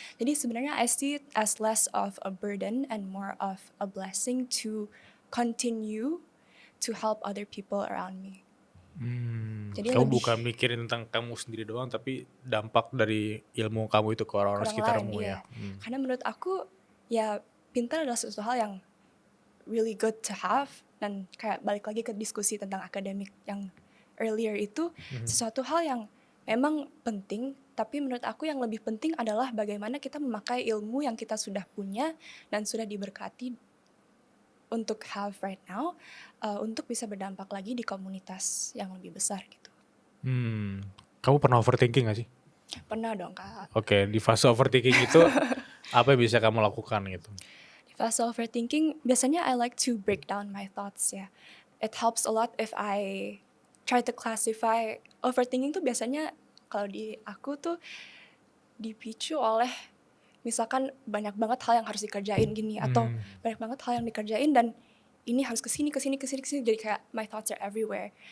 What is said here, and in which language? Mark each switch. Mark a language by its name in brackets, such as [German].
[Indonesian] Jadi sebenarnya [English] I see it as less of a burden and more of a blessing to continue to help other people around me. [Indonesian] Jadi Kamu lebih bukan mikirin tentang kamu sendiri doang, tapi dampak dari ilmu kamu itu ke orang-orang orang sekitarmu lain, ya. iya. Karena menurut aku ya pintar adalah sesuatu hal yang [English] really good to have, [Indonesian] dan kayak balik lagi ke diskusi tentang akademik yang earlier itu sesuatu hal yang memang penting, tapi menurut aku yang lebih penting adalah bagaimana kita memakai ilmu yang kita sudah punya dan sudah diberkati untuk [English] have right now, [Indonesian] untuk bisa berdampak lagi di komunitas yang lebih besar gitu. Kamu pernah overthinking gak sih? Pernah dong Kak. Oke, di fase overthinking itu apa yang bisa kamu lakukan gitu? Di Fase overthinking, biasanya [English] I like to break down my thoughts ya. It helps a lot if I try to classify. [Indonesian] Overthinking tuh biasanya kalau di aku tuh dipicu oleh misalkan banyak banget hal yang harus dikerjain gini, atau banyak banget hal yang dikerjain dan ini harus kesini, jadi kayak [English] my thoughts are everywhere.